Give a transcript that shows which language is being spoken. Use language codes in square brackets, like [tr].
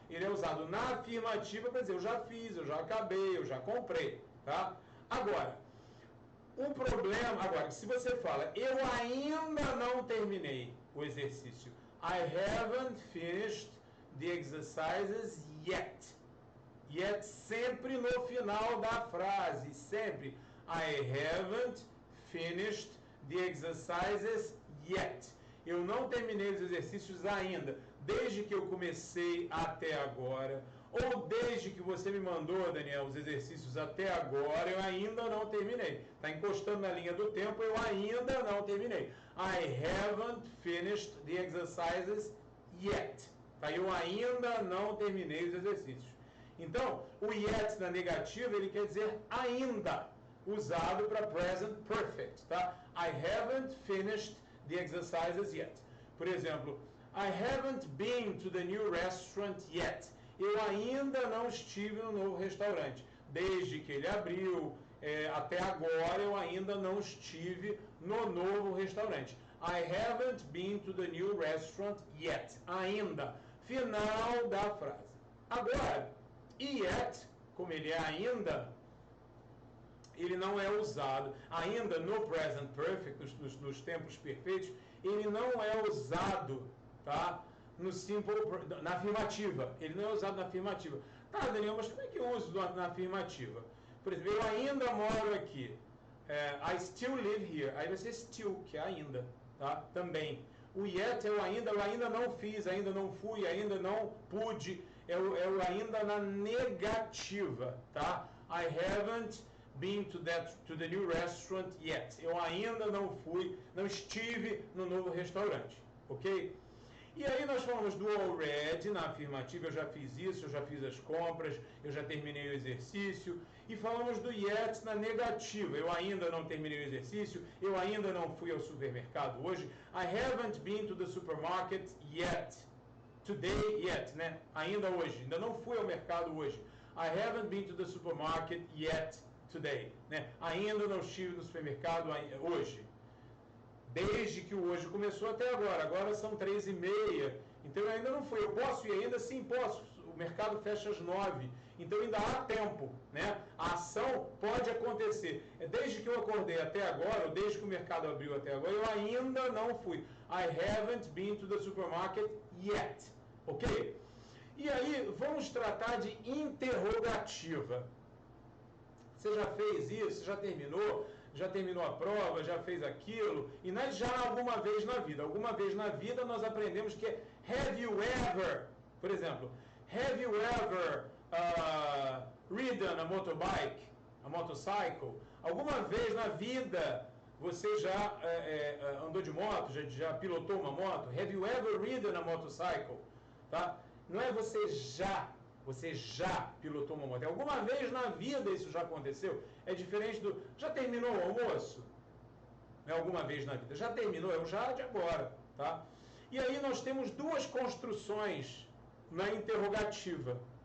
[pt] Ele é usado na afirmativa para dizer, eu já fiz, eu já acabei, eu já comprei. Tá? Agora, problema, agora, se você fala, eu ainda não terminei o exercício, [en] I haven't finished the exercises yet. [pt] Yet sempre no final da frase, sempre. [en] I haven't finished the exercises yet. [pt] Eu não terminei os exercícios ainda, desde que eu comecei até agora, ou desde que você me mandou, Daniel, os exercícios até agora, eu ainda não terminei. Está encostando na linha do tempo, eu ainda não terminei. [en] I haven't finished the exercises yet. [pt] Tá? Eu ainda não terminei os exercícios. Então, o yet na negativa, ele quer dizer ainda, usado para present perfect. Tá? [en] I haven't finished the exercises yet. [pt] Por exemplo, [en] I haven't been to the new restaurant yet. [pt] Eu ainda não estive no novo restaurante. Desde que ele abriu até agora, eu ainda não estive no novo restaurante. [en] I haven't been to the new restaurant yet. [pt] Ainda. Final da frase. Agora, yet, como ele é ainda, ele não é usado. Ainda no present perfect, nos tempos perfeitos, ele não é usado, tá? No simple, na afirmativa. Ele não é usado na afirmativa. Tá, Daniel, mas como é que eu uso na afirmativa? Por exemplo, eu ainda moro aqui. [en] I still live here. [pt] Aí vai ser still, que é ainda, tá? Também. O yet é o ainda não fiz, ainda não fui, ainda não pude. É o ainda na negativa, tá? [en] I haven't been to the new restaurant yet. [pt] Eu ainda não fui, não estive no novo restaurante, ok? E aí nós falamos do already na afirmativa, eu já fiz isso, eu já fiz as compras, eu já terminei o exercício. E falamos do yet na negativa, eu ainda não terminei o exercício, eu ainda não fui ao supermercado hoje. [en] I haven't been to the supermarket yet. Today yet, né? [pt] Ainda hoje, ainda não fui ao mercado hoje. [en] I haven't been to the supermarket yet today, né? [pt] Ainda não estive no supermercado hoje. Desde que o hoje começou até agora. Agora são 3h30. Então eu ainda não fui. Eu posso ir ainda? Sim, posso. O mercado fecha às 9. Então ainda há tempo, né? A ação pode acontecer. Desde que eu acordei até agora, ou desde que o mercado abriu até agora, eu ainda não fui. [en] I haven't been to the supermarket yet. [pt] Ok? E aí, vamos tratar de interrogativa. Você já fez isso? Já terminou? Já terminou a prova, já fez aquilo, e nós já alguma vez na vida nós aprendemos que é [en] have you ever, por exemplo, have you ever ridden a motorbike, a motorcycle? [pt] Alguma vez na vida você já andou de moto, já pilotou uma moto? [en] Have you ever ridden a motorcycle? [pt] Tá? Não é você já pilotou uma moto. Alguma vez na vida isso já aconteceu? É diferente do já terminou o almoço? É alguma vez na vida. Já terminou? É o já de agora. Tá? E aí nós temos duas construções na interrogativa.